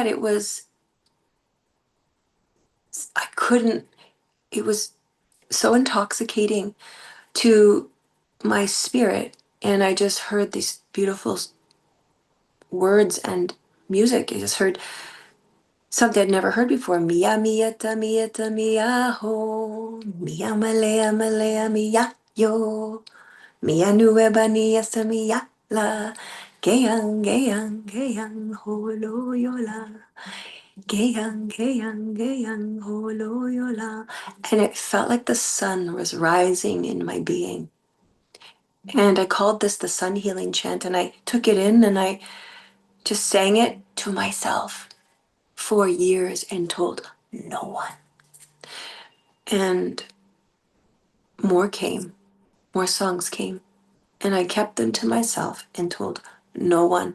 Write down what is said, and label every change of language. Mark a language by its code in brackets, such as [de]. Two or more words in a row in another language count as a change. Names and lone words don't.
[en] It was, I couldn't, it was so intoxicating to my spirit. And I just heard these beautiful words and music. I just heard something I'd never heard before. Mia mia ta mia ta mia ho. Mia malaya malaya mia yo. Mia nueva nia sa mia la. Gayang gayang gayang holo yola. Gayang gayang gayang holo yola. And it felt like the sun was rising in my being. And I called this the sun healing chant, and I took it in and I just sang it to myself for years and told no one. And more came, more songs came, and I kept them to myself and told no one.